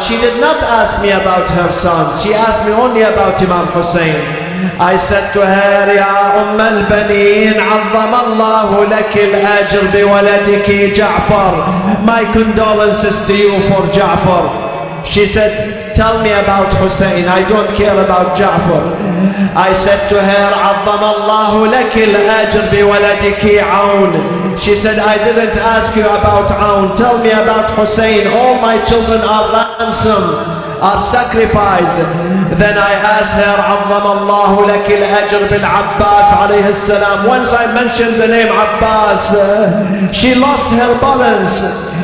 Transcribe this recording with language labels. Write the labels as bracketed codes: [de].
[en] She did not ask me about her sons. She asked me only about Imam Hussein. I said to her, [ar] Ya al-Banin, عظم الله لك الأجر بولدك جعفر. [en] My condolences to you for Ja'far. She said, tell me about Hussein. I don't care about Ja'far. I said to her, [ar] عظم الله لك الأجر بولدك عون. [en] She said, I didn't ask you about Aun. Tell me about Hussein. All my children are ransomed, are sacrificed. Then I asked her, [ar] عظم الله لك الأجر بالعباس عليه السلام. [en] Once I mentioned the name Abbas, she lost her balance.